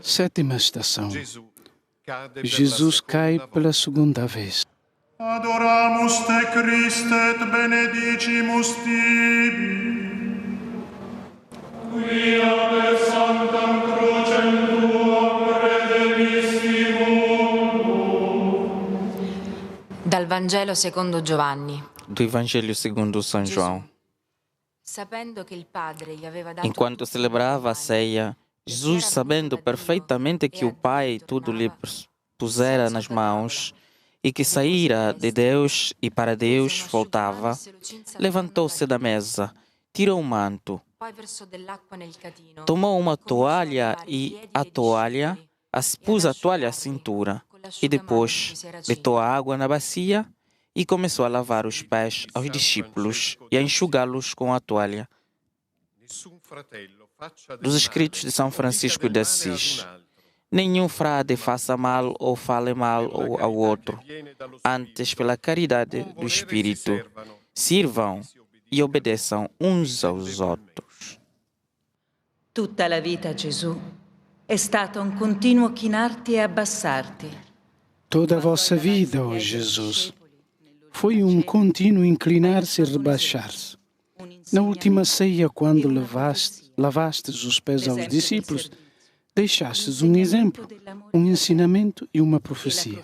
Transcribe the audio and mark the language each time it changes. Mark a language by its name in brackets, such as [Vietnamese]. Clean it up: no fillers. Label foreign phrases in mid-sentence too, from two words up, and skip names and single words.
[Portuguese] Sétima estação. [Italian] Gesù cade per [Portuguese] Jesus [Italian] la [Portuguese] cai [Italian] seconda [Portuguese] pela segunda vez. [Latin] Adoramus te, Christe, et benedicimus tibi. Quia per sanctam crucem tuam redemissimus. [Italian] Dal Vangelo secondo Giovanni. [Portuguese] Do Evangelho segundo São João. [Italian] Sapendo che il Padre gli aveva dato [Portuguese] Enquanto celebrava a ceia, Jesus, sabendo perfeitamente que o Pai tudo lhe pusera nas mãos e que saíra de Deus e para Deus voltava, levantou-se da mesa, tirou um manto, [Italian] poi versò dell'acqua nel catino, [Portuguese] tomou uma toalha e pôs a toalha à cintura e depois deitou a água na bacia e começou a lavar os pés aos discípulos e a enxugá-los com a toalha. [Italian] Nessun fratello faccia del [Portuguese] Dos [Italian] male, [Portuguese] escritos de São Francisco [Italian] o [Portuguese] de [Italian] dica del male ad [Portuguese] Assis. [Italian] un altro. [Portuguese] Nenhum frade faça mal ou fale mal ao outro. Antes, pela caridade do Espírito, sirvam e obedeçam uns aos outros. [Italian] Tutta la vita, Gesù, è stata un continuo chinarti e abbassarti. [Portuguese] Toda a vossa vida, ó Jesus, foi contínuo inclinar-se e rebaixar-se. Na última ceia, quando lavastes os pés aos discípulos, deixastes exemplo, ensinamento e uma profecia.